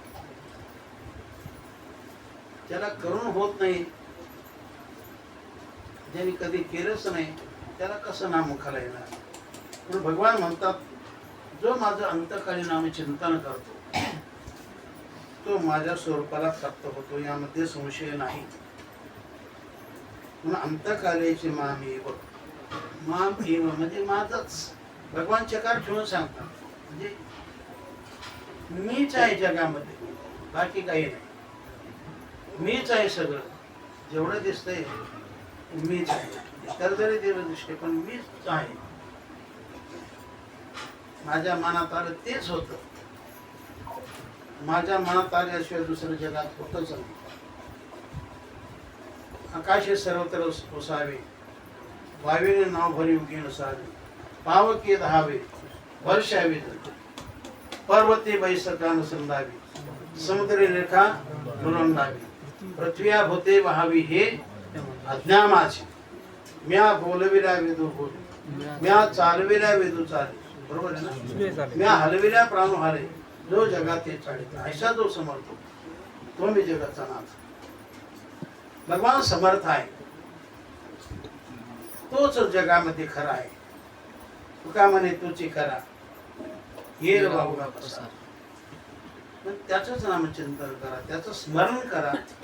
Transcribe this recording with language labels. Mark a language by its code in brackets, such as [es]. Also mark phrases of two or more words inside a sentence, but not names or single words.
[mr] ज्याला करून होत नाही, ज्यांनी कधी केलंच नाही त्याला कसं नाम मुखाला येणार? म्हणून भगवान म्हणतात, जो माझं अंतकाली नाम चिंतन करतो तो माझ्या स्वरूपाला प्राप्त होतो, यामध्ये संशय नाही. म्हणून अंतकालेचे [sa] माम एव, माम एव [mr] म्हणजे माझंच. भगवान चकार ठेवून सांगतात, म्हणजे मीच आहे जगामध्ये, बाकी काही नाही. मीच आहे सगळं. जेवढं दिसतंय मीच आहे. इतर जरी देव दिसते पण मीच आहे. माझ्या मनात आलं तेच होतं. माझ्या मनात आल्याशिवाय दुसरं जगात होतच नाही. आकाशे सर्वत्र ओसावे, वावीने नाव भरी उगी नसावे, पावके धावे वर्षावे, पर्वते बैसकान संदावी, समुद्री रेखा दुरंदावी, पृथ्व्या भूते वहावी हे अज्ञा माझी. म्या बोलविल्या वेदू बोल, म्या चालविल्या वेदू चाले. बरोबर आहे ना? म्या हलविल्या प्राणू हारे, जो जगाते चालित ऐसा जो समर्थ तो मी जगाचा नाथ. भगवान समर्थ आहे, तोच जगामध्ये खरा आहे. तुका म्हणे तोची खरा ये बाबा प्रसाद. पण त्याचंच नामचिंतन करा, त्याचं स्मरण करा.